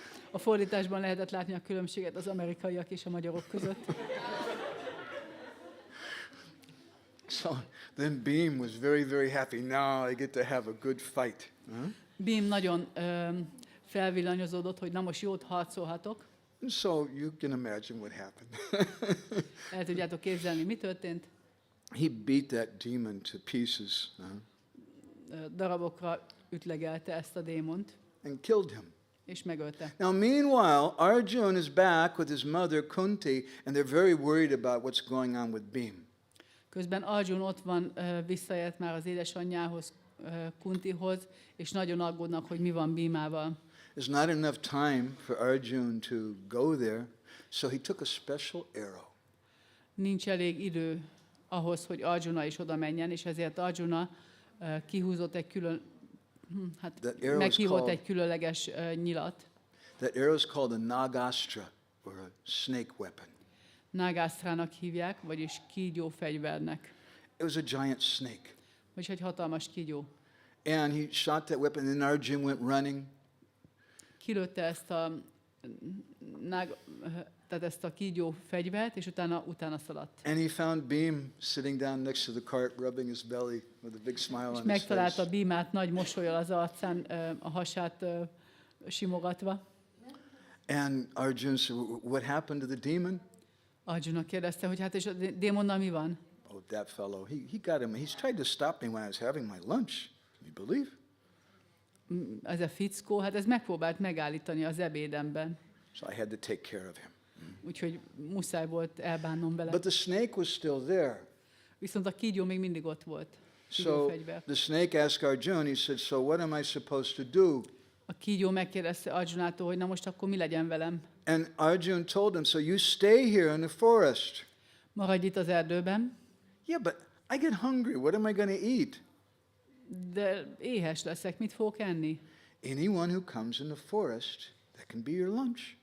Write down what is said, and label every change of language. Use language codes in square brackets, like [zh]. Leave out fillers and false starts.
[hu] A fordításban lehetett látni a különbséget az amerikaiak és a magyarok között. [en] So then Beam was very, very happy. Now I get to have a good fight. [hu] Bím nagyon felvillanyozódott, hogy na most jót harcolhatok. [en] And so you can imagine what happened. [hu] El tudjátok képzelni, mi történt? [en] He beat that demon to pieces [hu] Darabokra ütlegelte ezt a démont, [en] and killed him. [hu] és megölte. [en] Now, meanwhile, Arjun is back with his mother Kunti, and they're very worried about what's going on with Beam. [hu] Közben Arjun ott van, visszaért már az édesanyjához, Kuntihoz, és nagyon aggódnak, hogy mi van Bímával. [en] There's not enough time for Arjun to go there, so he took a special arrow. [hu] Nincs elég idő ahhoz, hogy Arjuna is oda menjen, és ezért Arjuna kihúzott egy meghívott egy különleges nyilat. [en] That arrow is called a nagastra, or a snake weapon. [hu] Nagásztrának hívják, vagyis kígyó fegyvernek. [en] It was a giant snake. [hu] Vagyis egy hatalmas kígyó. [en] And he shot that weapon, and then Arjun went running. [hu] Kilőtte ezt a kígyó fegyvert, és utána szaladt. [en] And he found Beam sitting down next to the cart, rubbing his belly with a big smile on [hu] És [en] his [hu] megtalálta [en] face. [hu] Bímát nagy mosollyal az arcán, a hasát simogatva. [en] And Arjun said, what happened to the demon? [hu] Arjuna kérdezte, hogy hát és a démonnal mi van? [en] Oh, that fellow, he got him. He's tried to stop me when I was having my lunch. Can you believe? [hu] Ez a fickó, hát ez megpróbált megállítani az ebédemben. [en] So I had to take care of him. [hu] Úgyhogy muszáj volt elbánnom vele. [en] But the snake was still there. [hu] Viszont a kígyó még mindig ott volt. [en] So [hu] Kígyófegyver. [en] the snake asked Arjun, he said, so what am I supposed to do? [hu] A kígyó megkérdezte Arjunától, hogy na most akkor mi legyen velem? [en] And Arjun told him, so you stay here in the forest. [hu] Maradj itt az erdőben, [en] Yeah, but I get hungry. What am I going to eat? [hu] de éhes leszek, mit fogok enni? [en] Anyone who comes in the forest, that can be your lunch.